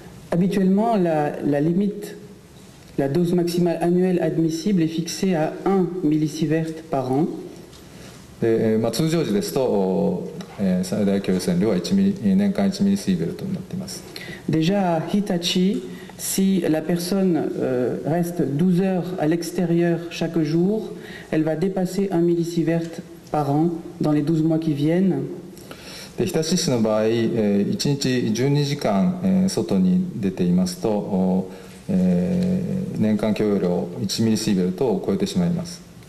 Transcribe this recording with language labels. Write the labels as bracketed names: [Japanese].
[French] Habituellement, la limite, la dose maximale annuelle admissible est fixée à 1 millisievert par an. [Japanese] で通常時ですと最大許容線量は年間1ミリシーベルトになっています。 [French] Déjà à Hitachi, si la personne reste 12 heures à l'extérieur chaque jour, elle va dépasser 1 millisievert par an dans les 12 mois qui viennent. [Japanese] で日立市の場合、1日12時間外に出ていますと、年間許容量1ミリシーベルトを超えてしまいます。